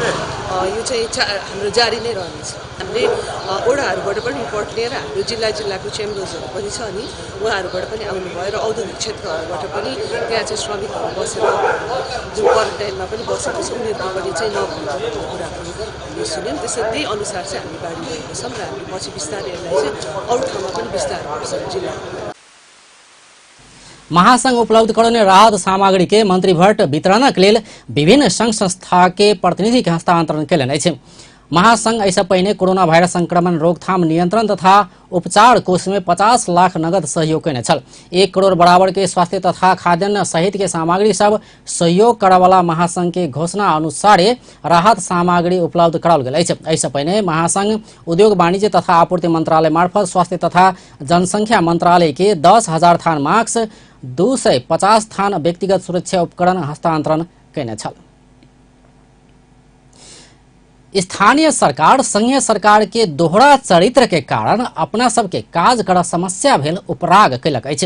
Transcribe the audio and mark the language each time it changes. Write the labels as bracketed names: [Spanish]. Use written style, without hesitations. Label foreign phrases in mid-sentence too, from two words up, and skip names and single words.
[Nepali] यो चाहिँ हाम्रो जारी नै रहनेछ। हामीले ओडाहरूबाट पनि रिपोर्ट लिएर हाम्रो जिल्लाको चेम्बर्सहरू पनि छ नि उहाँहरूबाट पनि आउनुभयो र औद्योगिक क्षेत्रहरूबाट पनि त्यहाँ चाहिँ श्रमिकहरू बसेर जुन क्वारेन्टाइनमा पनि बसेको छ उनीहरूको पनि चाहिँ नभएको कुराहरू हामीले सुन्यौँ। त्यही अनुसार चाहिँ हामी बाँडी रहेको छौँ र हामी पछि बिस्तारै यसलाई चाहिँ अरू ठाउँमा पनि विस्तार गर्छौँ जिल्लामा। [Maithili] महासंघ उपलब्ध कराउने राहत सामग्री के मंत्री भट्ट वितरणक लेल विभिन्न संघ संस्था के प्रतिनिधि के हस्तांतरण कयलनि अछि। महासंघ ऐसा पहिने कोरोना वायरस संक्रमण रोकथाम नियंत्रण तथा उपचार कोष में 50 लाख नगद सहयोग कयने छल। 1 करोड़ बराबर के स्वास्थ्य तथा खाद्यान्न सहित के सामग्री सब सहयोग करवाला महासंघ के घोषणा अनुसार राहत सामग्री उपलब्ध कराओल गेल अछि। ऐसा पहिने महासंघ उद्योग वाणिज्य तथा आपूर्ति मंत्रालय मार्फत स्वास्थ्य तथा जनसंख्या मंत्रालय के 10,000 थान मास्क 250 थान व्यक्तिगत सुरक्षा उपकरण हस्तांतरण कयने छल। स्थानीय सरकार संघीय सरकार के दोहरा चरित्र के कारण अपना सबके काज कर समस्या भेल उपराग कयलक अछि।